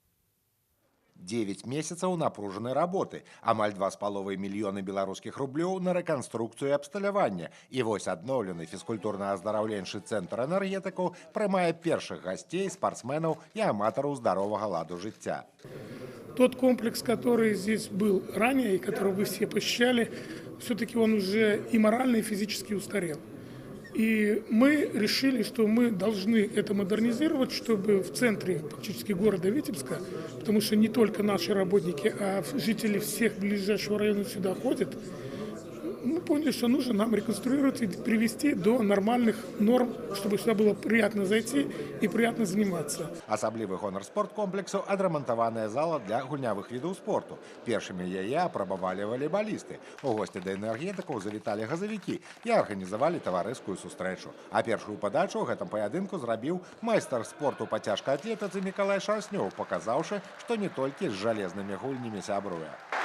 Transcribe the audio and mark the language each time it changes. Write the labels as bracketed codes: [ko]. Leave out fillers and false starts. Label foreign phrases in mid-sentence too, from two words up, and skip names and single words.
[be] 9 месяцаў напружанай работы, амаль 2,5 мільёны беларускіх рублёў на рэканструкцыю і абсталяванне. І вось адноўлены фізкультурна-аздараўленчы цэнтр энергетыкаў прымае першых гасцей, спартсменаў і аматараў здаровага ладу жыцця. [ru] Тот комплекс, который здесь был ранее и который вы все посещали, все-таки он уже и морально, и физически устарел. И мы решили, что мы должны это модернизировать, чтобы в центре практически города Витебска, потому что не только наши работники, а жители всех ближайшего района сюда ходят, мы поняли, что нужно нам реконструировать и привести до нормальных норм, чтобы сюда было приятно зайти и приятно заниматься. [be] Асаблівы гонар спорткомплексу – адрамантаваная зала для гульнявых відаў спорту. Першымі яе апрабавалі валейбалісты. У госці да энергетыкаў завіталі газавікі і арганізавалі таварыскую сустрэчу. А першую падачу ў гэтым паядынку зрабіў майстар спорту па цяжкай атлетыцы Мікалай Шарснёў, паказаўшы, што не толькі з жалезнымі гульнямі сябруе.